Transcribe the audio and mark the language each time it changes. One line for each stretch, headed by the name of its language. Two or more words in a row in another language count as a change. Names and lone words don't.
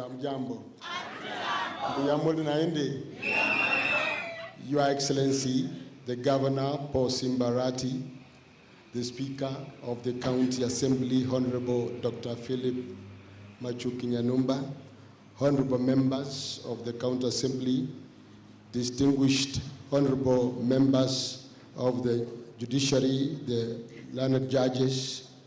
Gusii: Amjambo. Amjambo naende.
English: Your Excellency, the Governor Paul Simbarati, the Speaker of the County Assembly, Honorable Dr. Philip Machuki Nyanumba, Honorable members of the County Assembly, distinguished Honorable members of the Judiciary, the learned judges,